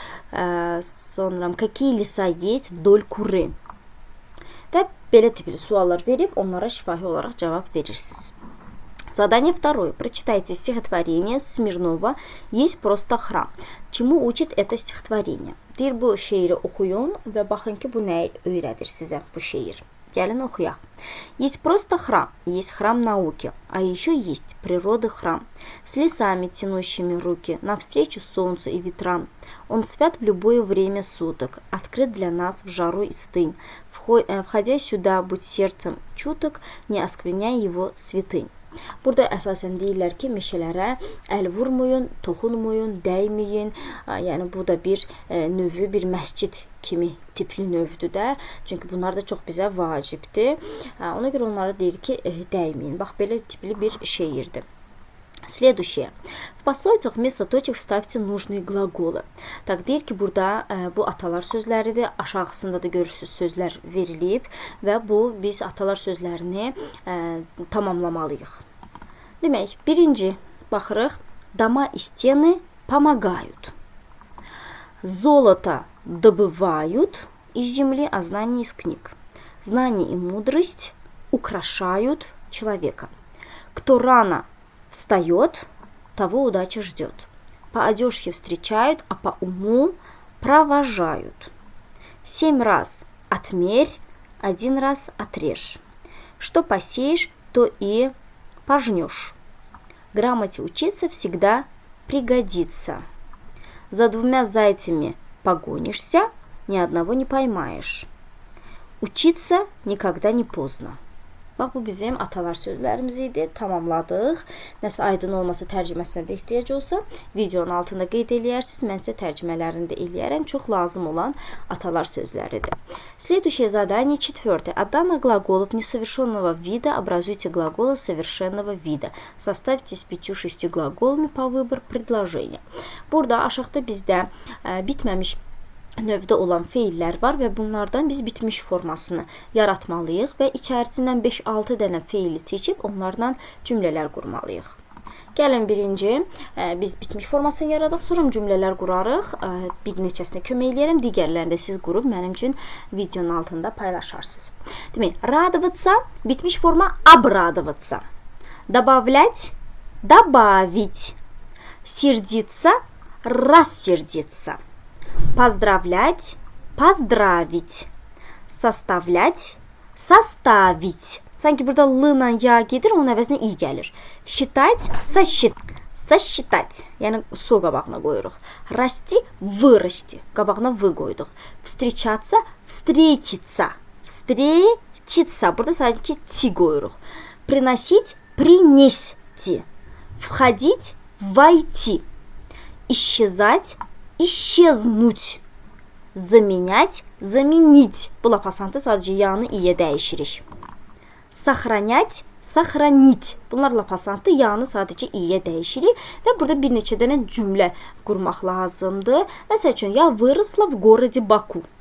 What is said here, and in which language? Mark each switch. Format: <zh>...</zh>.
<az>Sonra,</az> <ru>какие леса есть вдоль Куры?</ru> <az>Və belə tipli suallar verib, onlara şifahi olaraq cavab verirsiniz.</az> <ru>Задание второе. Прочитайте стихотворение Смирнова «Есть просто храм». Чему учит это стихотворение?</ru> <az>Deyir, bu şeiri oxuyun və baxın ki, bu nəyi öyrədir sizə bu şeir. Gəlin oxuyaq.</az> <ru>Есть просто храм, есть храм науки, а еще есть природы храм, с лесами, тянущими руки, навстречу солнцу и ветрам. Он свят в любое время суток, открыт для нас в жару и стынь. Входя сюда, будь сердцем чуток, не оскверняй его святынь.</ru> <az>Burada əsasən deyirlər ki, meşələrə əl vurmayın, toxunmayın, dəyməyin. Yəni bu da bir növü, bir məscid kimi tipli növdür də. Çünki bunlar da çox bizə vacibdir. Ona görə onlara deyir ki, dəyməyin. Bax, belə tipli bir şeirdir.</az> <ru>Следующее. В пословицах вместо точек вставьте нужные глаголы.</ru> <az>Tak deyir ki, burada bu atalar sözləridir. Aşağısında da görürsünüz sözlər verilib və bu biz atalar sözlərini tamamlamalıyıq. Demək, birinci baxırıq.</az> <ru>Дома и стены помогают. Золото добывают из земли, а знания из книг. Знание и мудрость украшают человека. Кто рано встает, того удача ждет. По одежке встречают, а по уму провожают. 7 раз отмерь, 1 раз отрежь. Что посеешь, то и пожнешь. Грамоте учиться всегда пригодится. За 2 зайцами погонишься, ни одного не поймаешь. Учиться никогда не поздно.</ru> <az>Bax, bu bizim atalar sözlərimiz idi. Tamamladıq. Nəsə aydın olmasa, tərcüməsinə də ehtiyac olsa, videonun altında qeyd eləyərsiniz. Mən sizə tərcümələrini də eləyərəm. Çox lazım olan atalar sözləridir.</az> <ru>Следующее задание, 4. От данных глаголов несовершенного вида образуйте глаголы совершенного вида. Составьте с 5-6 глаголами по выбору предложения.</ru> <az>Burada aşağıda bizdə bitməmiş növdə olan feillər var və bunlardan biz bitmiş formasını yaratmalıyıq və içərisindən 5-6 dənə feili seçib onlardan cümlələr qurmalıyıq. Gəlin birinci biz bitmiş formasını yaradıq, sonra cümlələr qurarıq. Bir neçəsinə kömək eləyərəm, digərlərini də siz qurub mənim üçün videonun altında paylaşarsınız. Demək,</az> <ru>радоваться,</ru> <az>bitmiş forma</az> <ru>обрадоваться. Добавлять, добавить. Сердиться, рассердиться. Поздравлять, поздравить. Составлять, составить.</ru> <az>Sanki burada l ilə ya gedir, onun əvəzinə i gəlir.</az> <ru>Считать, сосчитать.</ru> <az>Yəni so qabağına qoyuruq.</az> <ru>Расти, вырасти.</ru> <az>Qabağına v qoyduq.</az> <ru>Встречаться, встретиться. Встретиться.</ru> <az>Burada sanki ti qoyuruq.</az> <ru>Приносить, принести. Входить, войти. Исчезать, исчезнуть. Заменять, заменить.</ru> <az>Bu lapasantı sadəcə yanı iyə dəyişirik.</az> <ru>Сохранять,</ru> <az>Saxranit. Bunlar lap asandır. Yanı sadəcə i-yə dəyişirik və burada bir neçə dənə cümlə qurmaq lazımdır. Məsəl üçün,</az> <ru>я выросла в городе Баку.</ru>